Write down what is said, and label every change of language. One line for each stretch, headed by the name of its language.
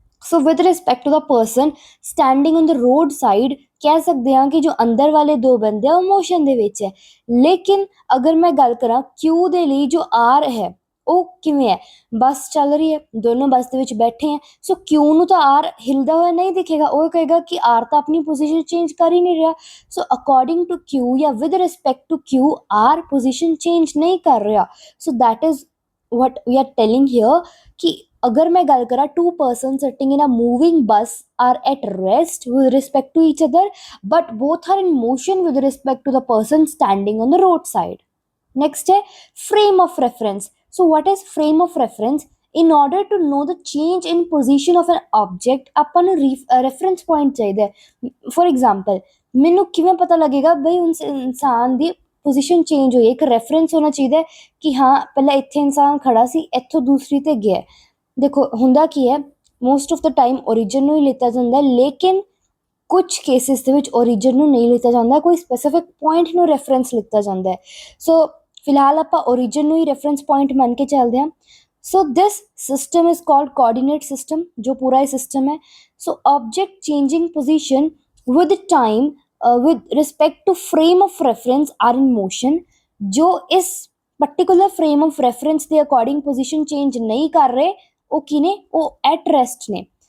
English: so with respect to the person standing on the road side
Punjabi: ਕਹਿ ਸਕਦੇ ਹਾਂ ਕਿ ਜੋ ਅੰਦਰ ਵਾਲੇ 2 ਬੰਦੇ ਆ ਉਹ ਮੋਸ਼ਨ ਦੇ ਵਿੱਚ ਹੈ। ਲੇਕਿਨ ਅਗਰ ਮੈਂ ਗੱਲ ਕਰਾਂ ਕਿਊ ਦੇ ਲਈ ਜੋ ਆਰ ਹੈ, ਉਹ ਕਿਵੇਂ ਹੈ, ਬੱਸ ਚੱਲ ਰਹੀ ਹੈ, ਦੋਨੋਂ ਬੱਸ ਦੇ ਵਿੱਚ ਬੈਠੇ ਹੈ, ਸੋ ਕਿਊ ਨੂੰ ਤਾਂ ਆਰ ਹਿਲਦਾ ਹੋਇਆ ਨਹੀਂ ਦਿਖੇਗਾ, ਉਹ ਕਹੇਗਾ ਕਿ ਆਰ ਤਾਂ ਆਪਣੀ ਪੋਜੀਸ਼ਨ ਚੇਂਜ ਕਰ ਹੀ ਨਹੀਂ ਰਿਹਾ। ਸੋ ਅਕੋਰਡਿੰਗ ਟੂ ਕਿਊ ਜਾਂ with respect to Q R position change ਨਹੀਂ ਕਰ ਰਿਹਾ।
English: so that is what we are telling here
Hindi: कि अगर मैं गल करा
English: two persons sitting in a moving bus are at rest with respect to each other but both are in motion with respect to the person standing on the roadside. Next है frame of reference. So what is frame of reference? In order to know the change in position of an object
Punjabi: ਆਪਾਂ ਨੂੰ reference point ਚਾਹੀਦਾ ਹੈ। For example ਮੈਨੂੰ ਕਿਵੇਂ ਪਤਾ ਲੱਗੇਗਾ ਬਈ ਉਸ ਇਨਸਾਨ ਦੀ ਪੋਜੀਸ਼ਨ ਚੇਂਜ ਹੋਈ ਹੈ, ਇੱਕ ਰੈਫਰੈਂਸ ਹੋਣਾ ਚਾਹੀਦਾ ਕਿ ਹਾਂ ਪਹਿਲਾਂ ਇੱਥੇ ਇਨਸਾਨ ਖੜਾ ਸੀ, ਇੱਥੋਂ ਦੂਸਰੀ ਤੇ ਗਿਆ। ਦੇਖੋ ਹੁੰਦਾ ਕੀ ਹੈ, most of ਦਾ time origin ਨੂੰ ਹੀ ਲਿੱਤਾ ਜਾਂਦਾ, ਲੇਕਿਨ ਕੁਝ ਕੇਸਿਸ ਦੇ ਵਿੱਚ ਓਰੀਜਨ ਨੂੰ ਨਹੀਂ ਲਿੱਤਾ ਜਾਂਦਾ, ਕੋਈ ਸਪੈਸੀਫਿਕ ਪੁਆਇੰਟ ਨੂੰ ਰੈਫਰੈਂਸ ਲਿੱਤਾ ਜਾਂਦਾ ਹੈ। ਸੋ ਫਿਲਹਾਲ ਆਪਾਂ ਓਰੀਜਨ ਨੂੰ ਹੀ ਰੈਫਰੈਂਸ ਪੁਆਇੰਟ ਮੰਨ ਕੇ ਚੱਲਦੇ ਹਾਂ।
English: so this system is called coordinate system,
Punjabi: ਜੋ ਪੂਰਾ ਇਹ ਸਿਸਟਮ ਹੈ।
English: so object changing position with time with respect to frame of reference are in motion,
Hindi: जो इस particular frame of reference ਦੇ according position change नहीं कर रहे,
Punjabi: ਉਹ ਕਿਨੇ, ਉਹ at rest ਨੇ।